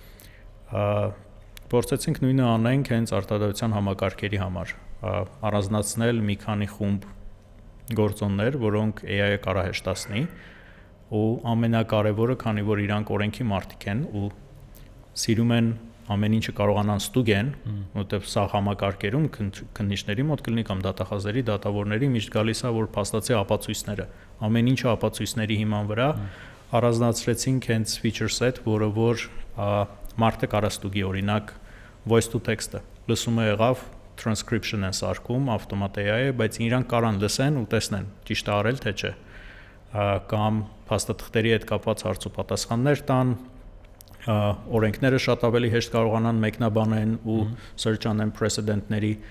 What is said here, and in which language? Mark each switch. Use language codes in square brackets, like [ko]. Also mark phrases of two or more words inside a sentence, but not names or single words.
[hy] Փորձեցինք նույնը անենք հենց արտադրության համակարգերի համար, առանձնացնել մի քանի խումբ գործոններ, որոնք AI-ը կարող է հեշտացնի, ու ամենակարևորը, քանի որ իրանք օրենքի մարդիկ են ու սիրում են ամեն ինչը կարողանան ստուգեն, որովհետև սա համակարգերում քննիչների մոտ կլինի կամ դատախազերի, դատավորների միշտ գալիս է, որ փաստացի ապացույցները, ամեն ինչը ապացույցների հիման վրա առանձնացրեցինք հենց [en] feature set, [hy] որը որ մարդը կարող ստուգի, օրինակ [en] voice to text- [hy] ը, լսումը եղավ, transcription են սարքում, ավտոմատ AI-ը, բայց իրանք կարան լսեն ու տեսնեն, ճիշտ է արել թե չէ, կամ փաստաթղթերի հետ կապված հարց ու պատասխաններ տան, օրենքները շատ ավելի հեշտ կարողանան մեկնաբանեն ու search անեն precedent-ների,